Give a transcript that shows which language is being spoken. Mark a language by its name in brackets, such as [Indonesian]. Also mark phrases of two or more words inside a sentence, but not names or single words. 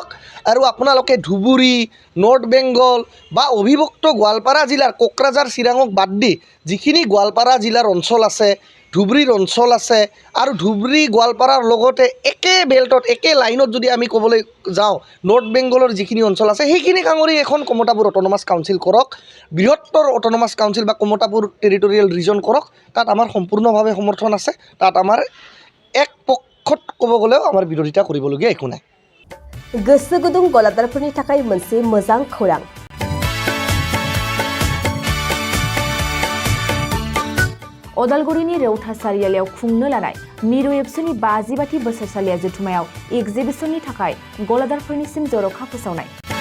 [Assamese] আৰু আপোনালোকে ধুবুৰী, নৰ্থ বেংগল বা অবিভক্ত গোৱালপাৰা জিলাৰ কোকৰাঝাৰ, চিৰাঙক বাদ দি যিখিনি গোৱালপাৰা জিলাৰ অঞ্চল আছে, ধুবুৰীৰ অঞ্চল আছে, আৰু ধুবুৰী গোৱালপাৰাৰ লগতে একে বেল্টত একে লাইনত যদি আমি ক'বলৈ যাওঁ নৰ্থ বেংগলৰ যিখিনি অঞ্চল আছে, সেইখিনি সাঙুৰি এখন কমতাপুৰ [English] autonomous council [Assamese] কৰক, বৃহত্তৰ [English] autonomous council [Assamese] বা কমতাপুৰ [English] territorial region [Assamese] কৰক। তাত আমাৰ সম্পূৰ্ণভাৱে সমৰ্থন আছে, তাত আমাৰ এক পক্ষত ক'ব গ'লেও আমাৰ বিৰোধিতা কৰিবলগীয়া একো নাই। [Bodo] गोसो गुदुं गलादारफोरनि थाखाय मोनसे मोजां खौरां। अदालगुरिनि रौता सारियालियाव खुंनो लानाय मिरु एबसुनि 50बाथि बोसोरसालिया जथुमायाव एग्जिबिशननि थाखाय गलादारफोरनिसिम जर'खा फोसावनाय।